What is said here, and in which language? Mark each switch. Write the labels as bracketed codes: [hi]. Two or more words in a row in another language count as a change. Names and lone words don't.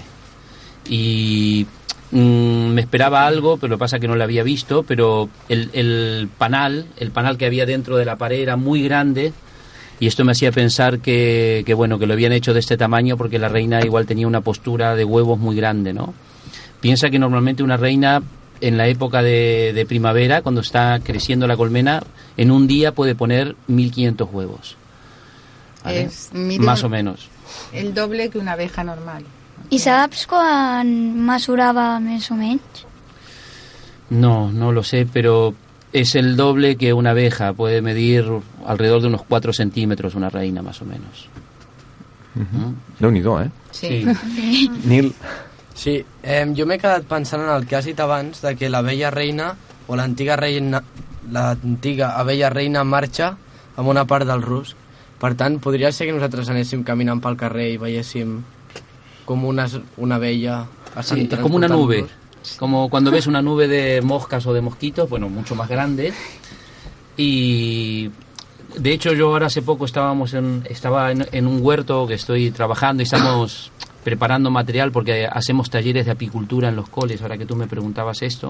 [es] Y me esperaba algo, pero lo que pasa es que no lo había visto, pero el panal que había dentro de la pared era muy grande, y esto me hacía pensar que lo habían hecho de este tamaño porque la reina igual tenía una postura de huevos muy grande, ¿no? Piensa que normalmente una reina en la época de primavera, cuando está creciendo la colmena, en un día puede poner 1.500 huevos. ¿Vale? Más o menos. El doble que una abeja normal. [ca] I saps quan mesurava més o menys? [es] No lo sé, pero es el doble que una abeja. Puede medir alrededor de unos 4 centímetros una reina, más o menos. [ca] Déu-n'hi-do, Sí. Nil? Sí, jo m'he quedat pensant en el que has dit abans de que l'abella reina o l'antiga abella reina marxa amb una part del rusc. Per tant, podria ser que nosaltres anéssim caminant pel carrer i veiéssim com una abella... [es] Sí, es como una nube. Como cuando ves una nube de moscas o de mosquitos, mucho más grande. Y de hecho yo ahora hace poco estaba en un huerto que estoy trabajando y estamos preparando material, porque hacemos talleres de apicultura en los coles, ahora que tú me preguntabas esto.